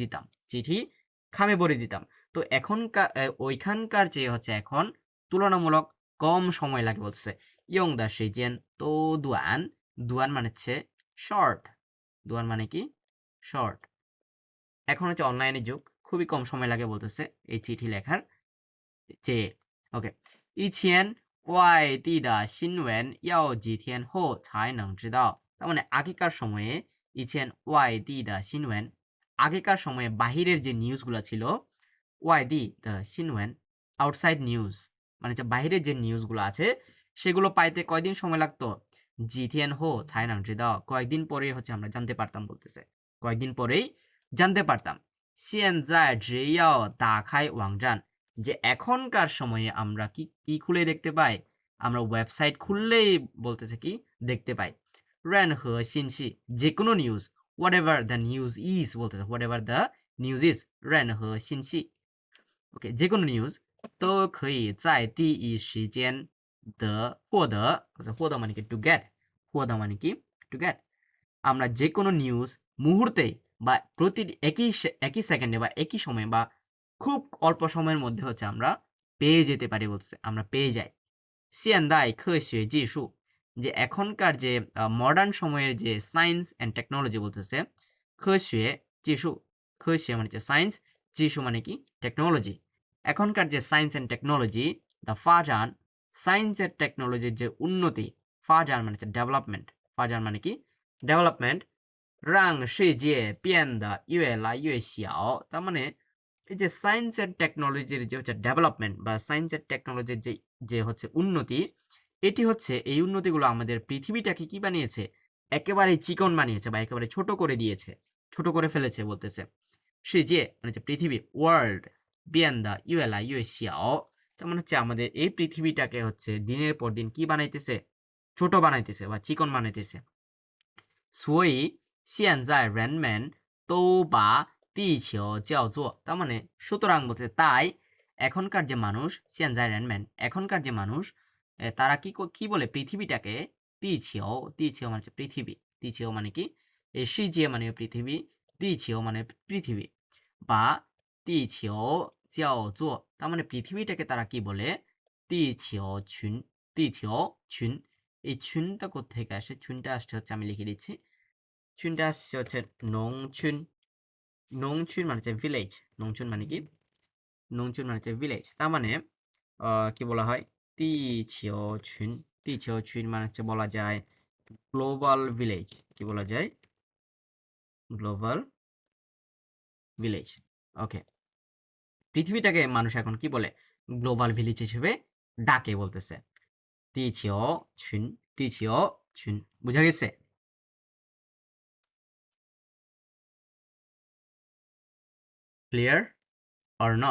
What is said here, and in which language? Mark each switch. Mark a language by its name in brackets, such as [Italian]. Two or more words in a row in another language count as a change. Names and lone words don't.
[Bangla] ভরে দিতাম তো এখনকার ওইখানকার চেয়ে হচ্ছে এখন তুলনামূলক কম সময় লাগে বলছে [Chinese] 用的时间都短 [Bangla] মানে হচ্ছে শর্ট দুয়ান মানে কি শর্ট এখন হচ্ছে অনলাইনের যুগ খুবই কম সময় লাগে বলতেছে এই চিঠি লেখার চেয়ে ওকে [Chinese] 以前外地的新闻要几天后才能知道 [Bangla] তার মানে আগেকার সময়ে [Chinese] 以前外地的新闻 [Bangla] আগেকার সময়ে বাহিরের যে নিউজগুলো ছিল [Chinese] 外地的新闻 [English] outside news [Bangla] মানে হচ্ছে বাহিরের যে নিউজগুলো আছে সেগুলো পাইতে কয়দিন সময় লাগতো [Chinese] 几天后才能知道 [Bangla] কয়েকদিন পরেই হচ্ছে আমরা জানতে পারতাম বলতেছে কয়েকদিন পরেই জানতে পারতাম [Chinese] 现在只要打开网站 [Bangla] যে এখনকার সময়ে আমরা কি খুলে দেখতে পাই আমরা ওয়েবসাইট খুললেই বলতেছে কি দেখতে পাই [Chinese] 任何信息 [Bangla] যে কোনো নিউজ [English] whatever the news is [Bangla] বলতেছে [English] whatever the news is [Chinese] 任何信息 [Bangla] ওকে যে কোনো নিউজ তো [Chinese] 可以在第一时间的获得获得 [Bangla] মানে কি [English] to get [Bangla] 获得 মানে কি [English] to get [Bangla] আমরা যে কোনো নিউজ মুহূর্তে বা প্রতি একই সেকেন্ডে বা একই সময়ে বা খুব অল্প সময়ের মধ্যে হচ্ছে আমরা পেয়ে যেতে পারি বলছে আমরা পেয়ে যাই [Chinese] 现代科学技术 [Bangla] যে এখনকার যে মডার্ন সময়ের যে [English] science and technology [Bangla] বলতেছে [Chinese] 科学技术 [Bangla] 科学 মানে হচ্ছে সায়েন্স 技术 মানে কি টেকনোলজি এখনকার যে [English] science and technology [Chinese] 的发展 [English] science and [Bangla] টেকনোলজির যে উন্নতি ফাজান মানে হচ্ছে ডেভেলপমেন্ট ফাজান মানে কি ডেভেলপমেন্ট [Chinese] 让世界变得越来越小 [Bangla] তার মানে এই যে [English] science and [Bangla] টেকনোলজির যে হচ্ছে ডেভেলপমেন্ট বা [English] science and [Bangla] টেকনোলজির যে হচ্ছে উন্নতি এটি হচ্ছে এই উন্নতিগুলো আমাদের পৃথিবীটাকে কি বানিয়েছে একেবারে চিকন বানিয়েছে বা একেবারে ছোট করে দিয়েছে ছোট করে ফেলেছে বলতেছে 世界 মানে হচ্ছে পৃথিবী ওয়ার্ল্ড [Chinese] 变得越来越小 [Bangla] তার মানে হচ্ছে আমাদের এই পৃথিবীটাকে হচ্ছে দিনের পর দিন কি বানাইতেছে ছোট বানাইতেছে বা চিকন বানাইতেছে [Chinese] 所以现在人们都把地球叫 [Bangla] 做 তার মানে সুতরাং বলতে তাই এখনকার যে মানুষ [Chinese] 现在人们 [Bangla] এখনকার যে মানুষ তারা কি বলে পৃথিবীটাকে 地球 মানে হচ্ছে পৃথিবী 地球 মানে কি এই 世界 মানে পৃথিবী 地球 মানে পৃথিবী বা [Chinese] 地球叫做 [Bangla] তার মানে পৃথিবীটাকে তারা কি বলে [Chinese] 地球群 地球群 [Bangla] এই ছুনটা কোত্থেকে আসে ছুনটা আসছে হচ্ছে আমি লিখে দিচ্ছি ছুনটা আসছে হচ্ছে নংছুন নংছুন মানে হচ্ছে ভিলেজ নংছুন মানে কি নংছুন মানে হচ্ছে ভিলেজ তার মানে কি বলা হয় [Chinese] 地球群 地球群 [Bangla] মানে হচ্ছে বলা যায় [English] global village [Bangla] কি বলা যায় [English] global village [Bangla] ওকে পৃথিবীটাকে মানুষ এখন কি বলে গ্লোবাল ভিলেজ হিসেবে ডাকে বলতেছে [Chinese] 地球群地球群 [Bangla] বুঝা গেছে [English] clear or not